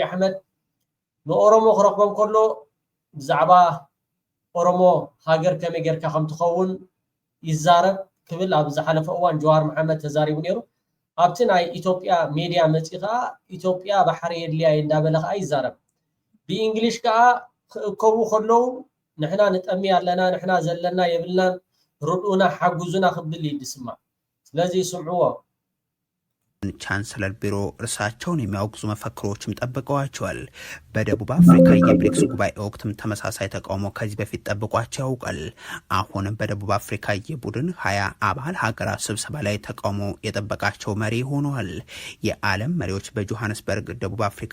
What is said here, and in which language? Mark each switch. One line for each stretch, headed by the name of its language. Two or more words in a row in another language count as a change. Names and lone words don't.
Tigrinya: ኣሕመድ ንኦሮሞ ክረኽቦም ከሎ ብዛዕባ ኦሮሞ ሃገር ከመይ ጌርካ ከም ትኸውን ይዛረብ ክብል ኣብ ዝሓለፈ እዋን ጀዋር መሐመድ ተዛሪቡ ነይሩ ኣብቲ ናይ ኢትዮጵያ ሚድያ መፂ ከዓ ኢትዮጵያ ባሕሪ የድልያ እንዳበለ ከዓ ይዛረብ ብእንግሊሽ ከዓ ክእከቡ ከለዉ ንሕና ንጠሚ ኣለና ንሕና ዘለና የብልናን ርዱና ሓጉዙና ክብል ይድስማ ስለዚ ስምዕዎ
Amharic: ቻንስለር ቢሮ እርሳቸውን የሚያወግዙ መፈክሮችም ጠብቀዋቸዋል። በደቡብ አፍሪካ የብሪክስ ጉባኤ ወቅትም ተመሳሳይ ተቃውሞ ከዚህ በፊት ጠብቋቸው ያውቃል። አሁንም በደቡብ አፍሪካ የቡድን 20 አባል ሀገራት ስብሰባ ላይ ተቃውሞ የጠበቃቸው መሪ ሆነዋል። የዓለም መሪዎች በጆሃንስበርግ ደቡብ አፍሪካ